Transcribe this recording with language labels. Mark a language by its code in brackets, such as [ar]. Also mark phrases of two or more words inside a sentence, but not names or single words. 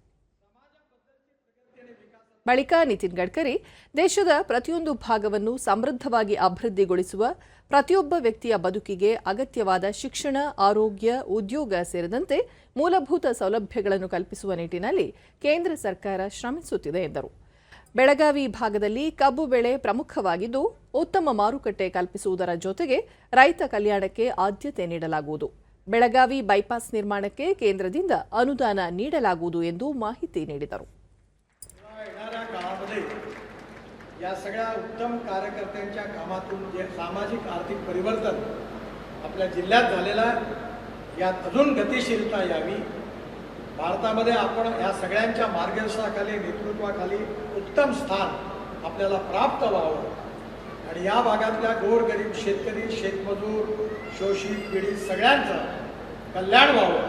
[kn] ಬಳಿಕ ನಿತಿನ್ ಗಡ್ಕರಿ, ದೇಶದ ಪ್ರತಿಯೊಂದು ಭಾಗವನ್ನು ಸಮೃದ್ಧವಾಗಿ ಅಭಿವೃದ್ಧಿಗೊಳಿಸುವ ಪ್ರತಿಯೊಬ್ಬ ವ್ಯಕ್ತಿಯ ಬದುಕಿಗೆ ಅಗತ್ಯವಾದ ಶಿಕ್ಷಣ, ಆರೋಗ್ಯ, ಉದ್ಯೋಗ ಸೇರಿದಂತೆ ಮೂಲಭೂತ ಸೌಲಭ್ಯಗಳನ್ನು ಕಲ್ಪಿಸುವ ನಿಟ್ಟಿನಲ್ಲಿ ಕೇಂದ್ರ ಸರ್ಕಾರ ಶ್ರಮಿಸುತ್ತಿದೆ ಎಂದರು. ಬೆಳಗಾವಿ ಭಾಗದಲ್ಲಿ ಕಬ್ಬು ಬೆಳೆ ಪ್ರಮುಖವಾಗಿದ್ದು, ಉತ್ತಮ ಮಾರುಕಟ್ಟೆ ಕಲ್ಪಿಸುವುದರ ಜೊತೆಗೆ ರೈತ ಕಲ್ಯಾಣಕ್ಕೆ ಆದ್ಯತೆ ನೀಡಲಾಗುವುದು. ಬೆಳಗಾವಿ ಬೈಪಾಸ್ ನಿರ್ಮಾಣಕ್ಕೆ ಕೇಂದ್ರದಿಂದ ಅನುದಾನ ನೀಡಲಾಗುವುದು ಎಂದು ಮಾಹಿತಿ ನೀಡಿದರು. [mr] या सगळ्या उत्तम कार्यकर्त्यांच्या कामातून जे सामाजिक आर्थिक परिवर्तन आपल्या जिल्ह्यात झालेलं आहे, यात अजून गतिशीलता यावी. भारतामध्ये आपण या सगळ्यांच्या मार्गदर्शनाखाली, नेतृत्वाखाली उत्तम स्थान आपल्याला प्राप्त व्हावं आणि या भागातल्या गोरगरीब शेतकरी, शेतमजूर, शोषित, पीडित सगळ्यांचं कल्याण व्हावं.